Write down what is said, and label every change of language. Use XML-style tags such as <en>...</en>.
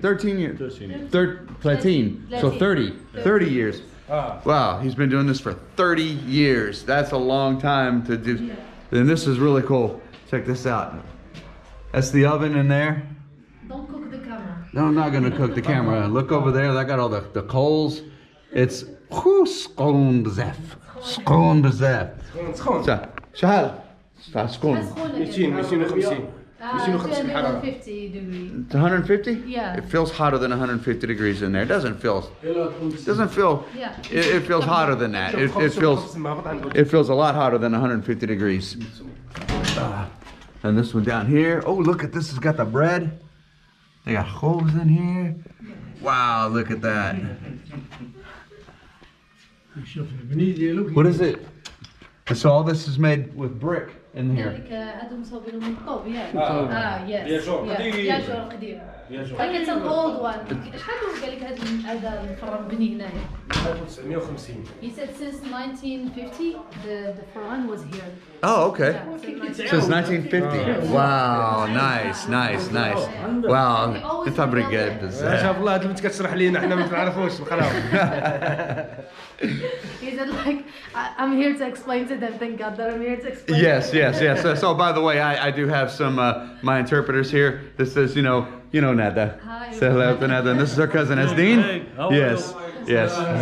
<en>13 years. 13. So 30 years. Wow, he's been doing this for 30 years. That's a long time to do. And this is really cool. Check this out. That's the oven in there. Don't cook the camera. No, I'm not gonna cook the camera. Look over there. I got all the coals.</en> <ar>It's سخون بزاف. سخون بزاف. سخون. شحال؟ سخون. 250 حرارة.</ar> <en>250 degrees. 150? Yeah. It feels hotter than 150 degrees in there. It doesn't feel. Yeah. It feels hotter than that. It feels a lot hotter than 150 degrees. And this one down here. Oh, look at this. It's got the bread. They got holes in here. Wow, look at that. What is it? So all this is made with brick in here.</en> <ar>هذيك هادو مصوبينهم من الطوب ياك.</ar> <en>Yes. ياجور قديم. Like it's an old one.</en> <ar>شحال قال لك هذا الفران بني هنايا؟ 1950.</ar> <en>He said since 1950 the Quran was here. Oh, okay. Yeah, Since 1950. Wow, nice.</en> <ar>Wow, انت بريجاد بزاف. شاف الله هاد البنت كتشرح لينا حنا ما نعرفوش نقراو.</ar> <en>He said like I'm here to explain to them. Thank God that I'm here to explain. Yes. So by the way, I do have some my interpreters here. This is you know Nada. Hi. Say hello to Nada. And this is her cousin Asdeen. Yes.</en>